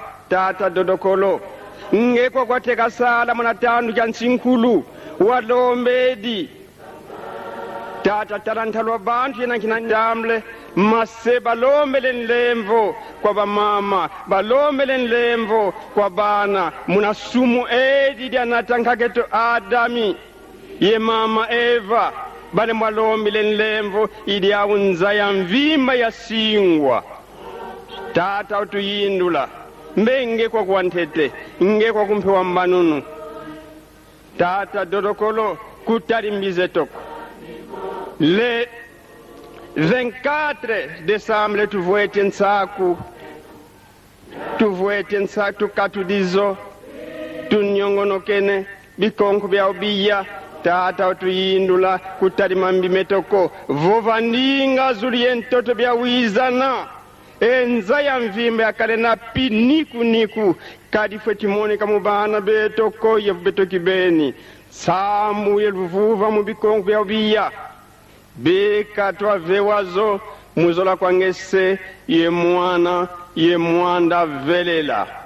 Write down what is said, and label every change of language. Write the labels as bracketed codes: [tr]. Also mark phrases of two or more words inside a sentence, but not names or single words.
[kg] tata dodokolo ngeko kwa teka sala muna tandu jansinkulu walombedi tata tarantalwa bantu yena kina ndamle mase balombele nlemvo kwa bamama balombele nlemvo kwa bana muna sumu edi dianatankaketo Adami ye mama Eva bale mwalombele nlemvo idi ya unza ya mvimba ya singwa tata utuyindula mbenge kwa kuantete nge kwa kumpewa mbanunu tata dodokolo kutari mbize toko le 24 décembre tuvoete nsaku tukatudizo tunyongonokene bikonko bya ubiya tata utuyindula kutalimambi metoko vovandinga zuliye ntoto bya wizana enza ya mvimbe akale na niku kadi fwe timone kamubana betoko yevu betoki beni samu yeluvuva mu bikonko bya ubiya bekatwa vewazo muzola kwangese ye mwana ye mwanda velela.